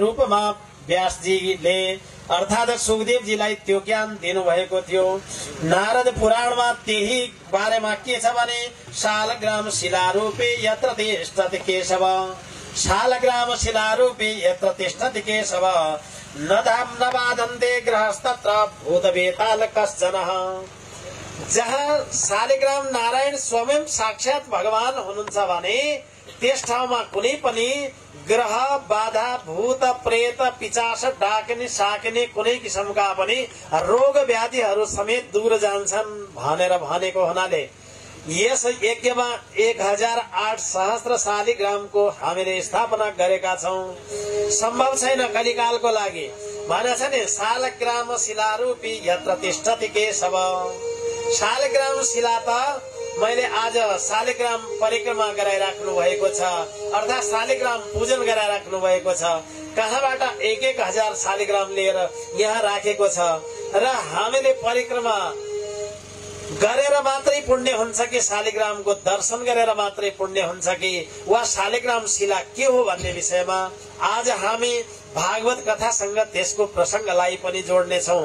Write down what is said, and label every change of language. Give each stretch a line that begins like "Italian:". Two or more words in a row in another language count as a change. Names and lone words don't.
Nepali: कालमा व्यासजीले अर्थात सुखदेवजीलाई त्यो ज्ञान दिनुभएको थियो। नारद पुराणमा त्यही बारेमा के छ भने
Sanskrit: शालग्राम शिलारूपे यत्र तिष्ठति केशव, शालग्राम शिलारूपे यत्र तिष्ठति केशव, न धाम न बाधन्ते ग्रहस्तत्र भूतवेताल कश्चनः।
Nepali: जहाँ शालिग्राम नारायण स्वयं साक्षात भगवान हुनुहुन्छ भने त्यस ठाउँमा कुनै पनि ग्रह बाधा भूत प्रेत पिचास डाक्ने साक्ने कुनै किसिमका पनि रोग व्याधिहरू समेत दूर जान्छन् भनेर भनेको हुनाले यस यज्ञमा 1008 सहस्त्र शालिग्रामको हामीले स्थापना गरेका छौं। सम्भव छैन कलिकालको लागि भनेछ नि
Sanskrit: शालग्राम शिलारूपी यत्र तिष्ठति केशव।
Nepali: शालिग्राम शिला त मैले आज शालिग्राम परिक्रमा गराइराख्नु भएको छ अर्थात शालिग्राम पूजन गराइराख्नु भएको छ। कहाँबाट 1000 शालिग्राम लिएर यहाँ राखेको छ र हामीले परिक्रमा गरेर मात्रै पुण्य हुन्छ कि शालिग्रामको दर्शन गरेर मात्रै पुण्य हुन्छ कि वा शालिग्राम शिला के हो भन्ने विषयमा आज हामी भागवत कथासँग त्यसको प्रसंगलाई पनि जोड्नेछौं।